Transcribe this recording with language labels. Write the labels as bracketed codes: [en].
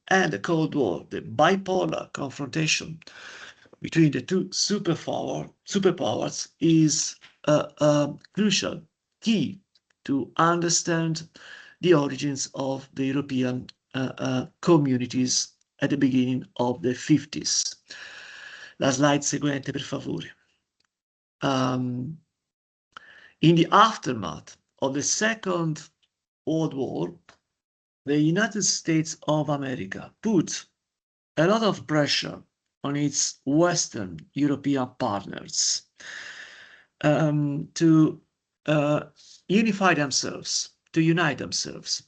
[en] And the Cold War, the bipolar confrontation between the two superpowers, is a crucial key to understand the origins of the European communities at the beginning of the 50s. [it] La slide seguente, per favore. [en] In the aftermath of the Second World War, the United States of America put a lot of pressure on its Western European partners to unify themselves, to unite themselves.